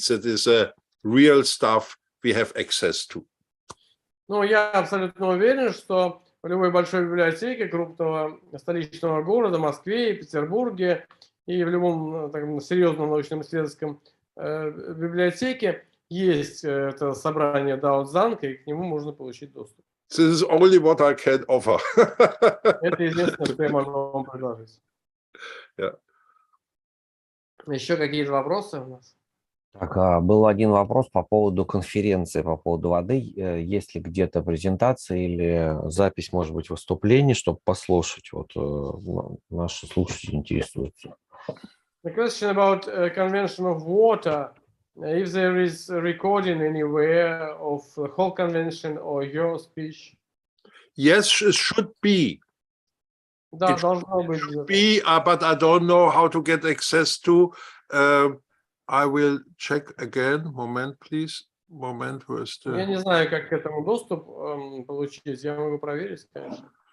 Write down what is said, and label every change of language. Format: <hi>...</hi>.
<en>That is a real stuff we have access to.</en> <ru>Ну, я абсолютно уверен, что в любой большой библиотеке крупного столичного города, Москве, Петербурге и в любом таком серьезном научном исследовательском библиотеке есть это собрание Дао Цзанга, и к нему можно получить доступ.</ru> <en>This is only what I can offer.</en> <ru>Это единственное, что я могу вам предложить.</ru> <en>Yeah.</en> <ru>Еще какие-то вопросы у нас? Так, был один вопрос по поводу конференции, по поводу воды. Есть ли где-то презентация или запись, может быть, выступлений, чтобы послушать? Вот наши слушатели интересуются.</ru> <en>The question about convention of water, if there is a recording anywhere of the whole convention or your speech? Yes, it should be.</en> <ru>Да, должно быть.</ru> <en>Be, but I don't know how to get access to. I will check again. Moment, please. Moment, first.</en> <ru>Я не знаю, как к этому доступ получить. Я могу проверить, конечно.</ru>